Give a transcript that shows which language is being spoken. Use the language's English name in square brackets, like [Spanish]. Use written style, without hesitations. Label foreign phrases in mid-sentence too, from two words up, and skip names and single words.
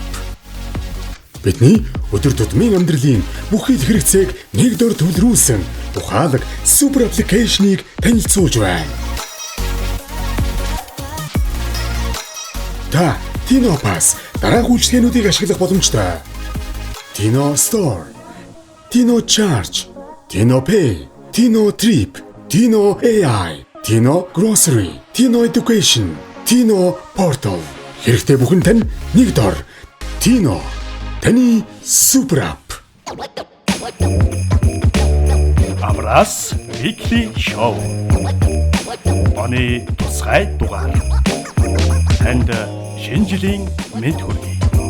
[Mongolian] Бидний өдөр тутмын амьдралын бүх хэл хэрэгцээг нэг дор төвлөрүүлсэн ухаалаг супер аппликейшнийг танилцуулж байна. Та Tino Pass дараах үйлчилгээнүүдийг ашиглах боломжтой. Tino Store, Tino Charge, Tino Pay, Tino Trip, Tino AI, Tino Grocery, Tino Education, Tino Portal. Хэрэгтэй бүхэн тань нэг дор. Tino таны супер ап. Амрас Weekly Show. Оны тусгай дугаар. Танд шинэ жилийн мэд хүргэе.